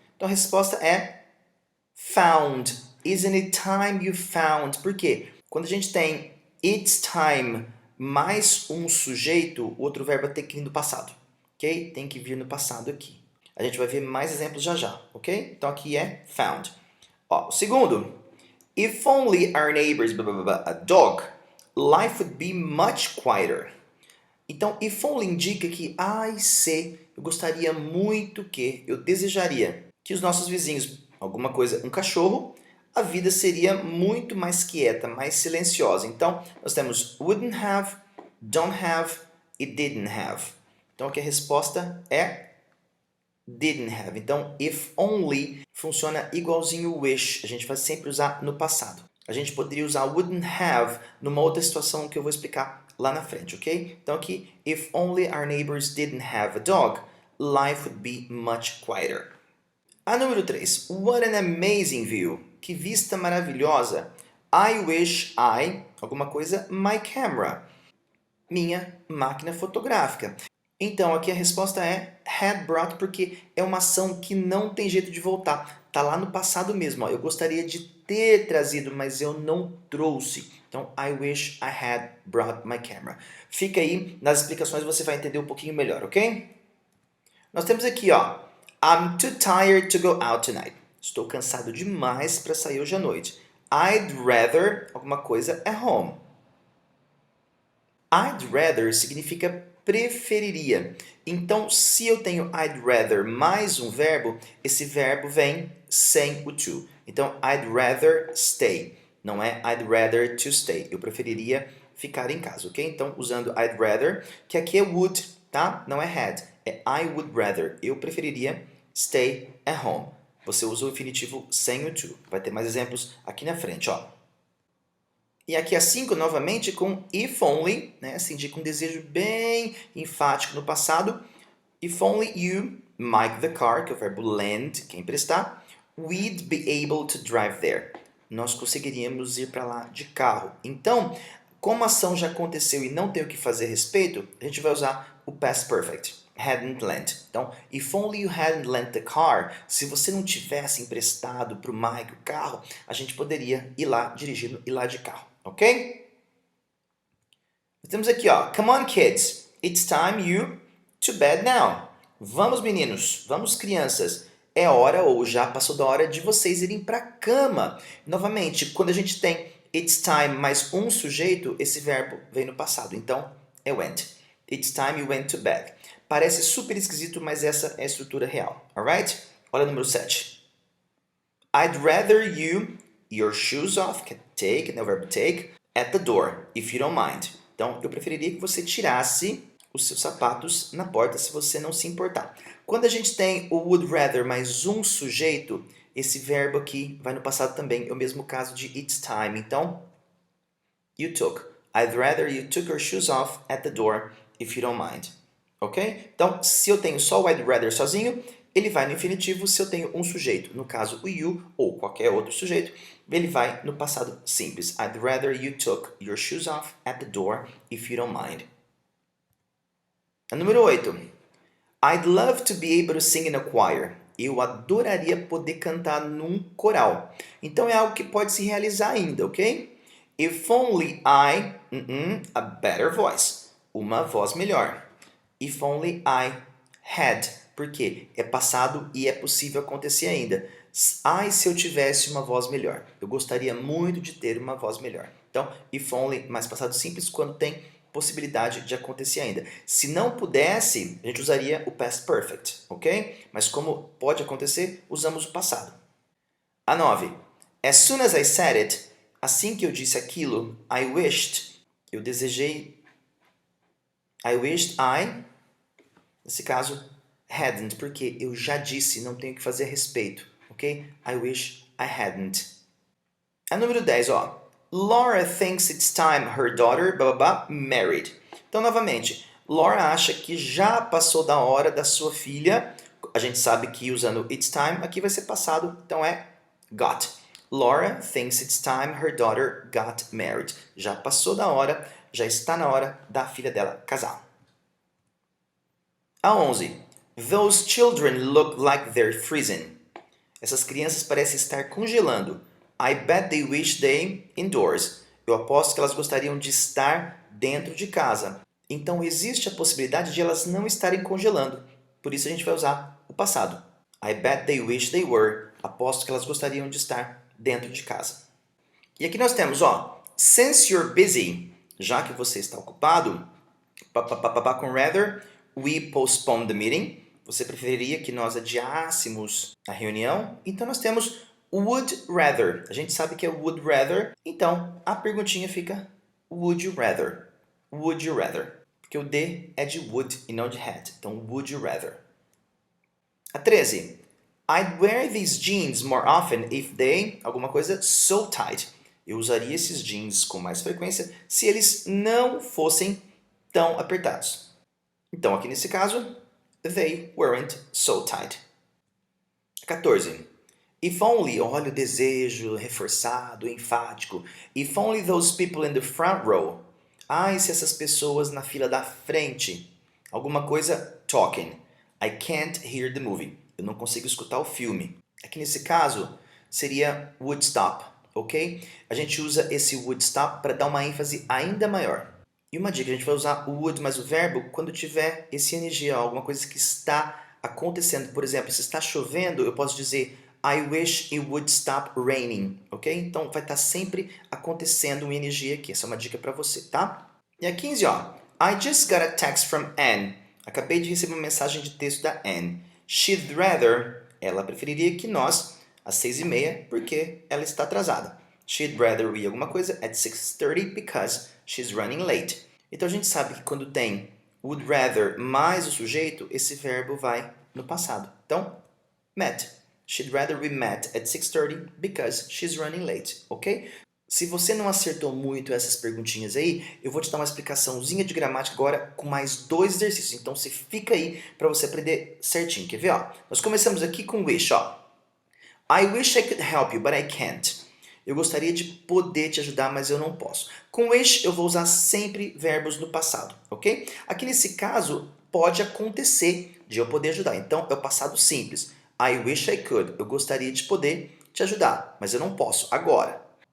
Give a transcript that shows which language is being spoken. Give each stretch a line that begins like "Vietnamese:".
Portuguese: Então a resposta é found.
English: Isn't it time you found?
Portuguese: Por quê? Quando a gente tem it's time mais um sujeito, o outro verbo tem que vir no passado, ok? Tem que vir no passado aqui. A gente vai ver mais exemplos já já, ok? Então aqui é found. Ó, o segundo,
English: if only our neighbors, a dog, life would be much quieter.
Portuguese: Então, if only indica que, se, eu gostaria muito que, eu desejaria que os nossos vizinhos, alguma coisa, um cachorro, a vida seria muito mais quieta, mais silenciosa. Então, nós temos wouldn't have, don't have e didn't have. Então, aqui a resposta é didn't have. Então, if only funciona igualzinho wish. A gente vai sempre usar no passado. A gente poderia usar wouldn't have numa outra situação que eu vou explicar lá na frente, ok? Então aqui,
English: if only our neighbors didn't have a dog, life would be much quieter.
Portuguese: A número 3.
English: What an amazing view.
Portuguese: Que vista maravilhosa.
English: I wish
Portuguese: alguma coisa,
English: my camera.
Portuguese: Minha máquina fotográfica. Então, aqui a resposta é had brought, porque é uma ação que não tem jeito de voltar. Está lá no passado mesmo. Ó. Eu gostaria de ter trazido, mas eu não trouxe. Então,
English: I wish I had brought my camera.
Portuguese: Fica aí, nas explicações você vai entender um pouquinho melhor, ok? Nós temos aqui, ó,
English: I'm too tired to go out tonight.
Portuguese: Estou cansado demais para sair hoje à noite.
English: I'd rather, alguma coisa, at home.
Portuguese: I'd rather significa preferiria. Então, se eu tenho I'd rather mais um verbo, esse verbo vem sem o to.
English: Então, I'd rather stay.
Portuguese: Não é
English: I'd rather to stay.
Portuguese: Eu preferiria ficar em casa, ok? Então, usando I'd rather, que aqui é would, tá? Não é had. É I would rather. Eu preferiria
English: stay at home.
Portuguese: Você usa o infinitivo sem o to. Vai ter mais exemplos aqui na frente, ó. E aqui a 5, novamente, com if only, né? Se indica um desejo bem enfático no passado.
English: If only you might the car,
Portuguese: que é o verbo lend, que é emprestar,
English: we'd be able to drive there.
Portuguese: Nós conseguiríamos ir para lá de carro. Então, como a ação já aconteceu e não tem o que fazer a respeito, a gente vai usar o past perfect. Hadn't lent. Então,
English: if only you hadn't lent the car,
Portuguese: se você não tivesse emprestado para o Mike o carro, a gente poderia ir lá dirigindo, ir lá de carro. Ok? Temos aqui, ó,
English: come on kids, it's time you to bed now.
Portuguese: Vamos meninos, vamos crianças, é hora ou já passou da hora de vocês irem para a cama. Novamente, quando a gente tem it's time mais um sujeito, esse verbo vem no passado, então é went.
English: It's time you went to bed.
Portuguese: Parece super esquisito, mas essa é a estrutura real, alright? Olha o número 7.
English: I'd rather you your shoes off,
Portuguese: que é take, né, o verbo take,
English: at the door, if you don't mind.
Portuguese: Então, eu preferiria que você tirasse os seus sapatos na porta, se você não se importar. Quando a gente tem o would rather mais um sujeito, esse verbo aqui vai no passado também. É o mesmo caso de it's time. Então, you took.
English: I'd rather you took your shoes off at the door, if you don't mind.
Portuguese: Ok? Então, se eu tenho só o I'd rather sozinho, ele vai no infinitivo. Se eu tenho um sujeito, no caso o you ou qualquer outro sujeito, ele vai no passado simples.
English: I'd rather you took your shoes off at the door if you don't mind.
Portuguese: A número 8.
English: I'd love to be able to sing in a choir.
Portuguese: Eu adoraria poder cantar num coral. Então é algo que pode se realizar ainda, ok?
English: If only a better voice.
Portuguese: Uma voz melhor.
English: If only I had.
Portuguese: Porque é passado e é possível acontecer ainda. Se eu tivesse uma voz melhor. Eu gostaria muito de ter uma voz melhor. Então, if only, mais passado simples, quando tem possibilidade de acontecer ainda. Se não pudesse, a gente usaria o past perfect, ok? Mas como pode acontecer, usamos o passado.
English: A 9. As soon as I said it,
Portuguese: assim que eu disse aquilo,
English: I wished,
Portuguese: Eu desejei. I wished I, nesse caso, hadn't, porque eu já disse, não tenho o que fazer a respeito, ok?
English: I wish I hadn't.
Portuguese: A número 10, ó.
English: Laura thinks it's time her daughter, married.
Portuguese: Então, novamente, Laura acha que já passou da hora da sua filha. A gente sabe que usando it's time, aqui vai ser passado, então é got.
English: Laura thinks it's time her daughter got married.
Portuguese: Já passou da hora, já está na hora da filha dela casar. A 11.
English: Those children look like they're freezing.
Portuguese: Essas crianças parecem estar congelando.
English: I bet they wish they indoors.
Portuguese: Eu aposto que elas gostariam de estar dentro de casa. Então existe a possibilidade de elas não estarem congelando. Por isso a gente vai usar o passado.
English: I bet they wish they were.
Portuguese: Aposto que elas gostariam de estar dentro de casa. E aqui nós temos, ó,
English: since you're busy,
Portuguese: já que você está ocupado, com rather,
English: we postpone the meeting.
Portuguese: Você preferiria que nós adiássemos a reunião? Então nós temos would rather. A gente sabe que é would rather, então a perguntinha fica would you rather? Would you rather? Porque o D é de would e não de had. Então, would you rather? A 13.
English: I'd wear these jeans more often if they...
Portuguese: alguma coisa
English: so tight.
Portuguese: Eu usaria esses jeans com mais frequência se eles não fossem tão apertados. Então, aqui nesse caso, they weren't so tight. 14. If only, olha o desejo reforçado, enfático.
English: If only those people in the front row.
Portuguese: E se essas pessoas na fila da frente? Alguma coisa talking.
English: I can't hear the movie.
Portuguese: Eu não consigo escutar o filme. Aqui nesse caso, seria would stop, ok? A gente usa esse would stop para dar uma ênfase ainda maior. E uma dica, a gente vai usar o would mais o verbo quando tiver esse ing, alguma coisa que está acontecendo. Por exemplo, se está chovendo, eu posso dizer
English: I wish it would stop raining,
Portuguese: ok? Então, vai estar sempre acontecendo um ing aqui. Essa é uma dica para você, tá? E a 15, ó.
English: I just got a text from Anne.
Portuguese: Acabei de receber uma mensagem de texto da Anne.
English: She'd rather,
Portuguese: ela preferiria que nós, às 6h30, porque ela está atrasada.
English: She'd rather we
Portuguese: alguma coisa
English: at 6:30 because she's running late.
Portuguese: Então, a gente sabe que quando tem would rather mais o sujeito, esse verbo vai no passado. Então, met.
English: She'd rather we met at 6:30 because she's running late, ok?
Portuguese: Se você não acertou muito essas perguntinhas aí, eu vou te dar uma explicaçãozinha de gramática agora com mais 2 exercícios. Então, você fica aí para você aprender certinho. Quer ver? Ó? Nós começamos aqui com wish. Ó.
English: I wish I could help you, but I can't.
Portuguese: Eu gostaria de poder te ajudar, mas eu não posso. Com wish, eu vou usar sempre verbos no passado, ok? Aqui nesse caso, pode acontecer de eu poder ajudar. Então, é o passado simples.
English: I wish I could.
Portuguese: Eu gostaria de poder te ajudar, mas eu não posso agora.